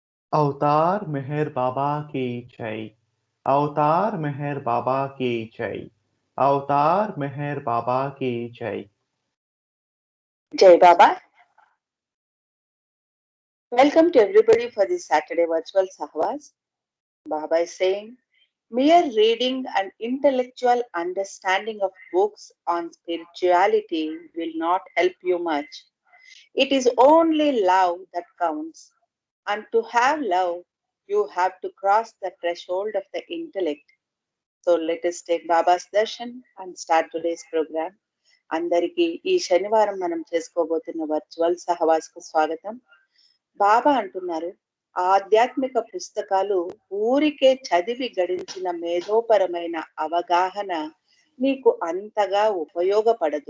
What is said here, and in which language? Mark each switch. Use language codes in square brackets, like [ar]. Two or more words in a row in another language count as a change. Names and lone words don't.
[hi] अवतार मेहर बाबा की जय। अवतार मेहर बाबा की जय। अवतार मेहर बाबा की जय। जय बाबा. [en] Welcome to everybody for this Saturday virtual Sahwas. Baba is saying, mere reading and intellectual understanding of books on spirituality will not help you much. It is only love that counts. And to have love, you have to cross the threshold of the intellect. So let us take Baba's darshan and start today's program. [te] అందరికీ ఈ శనివారం మనం చేసుకోబోతున్న వర్చువల్ సహవాస్కు స్వాగతం. బాబా అంటున్నారు, ఆధ్యాత్మిక పుస్తకాలు ఊరికే చదివి గడించిన మేధోపరమైన అవగాహన నీకు అంతగా ఉపయోగపడదు.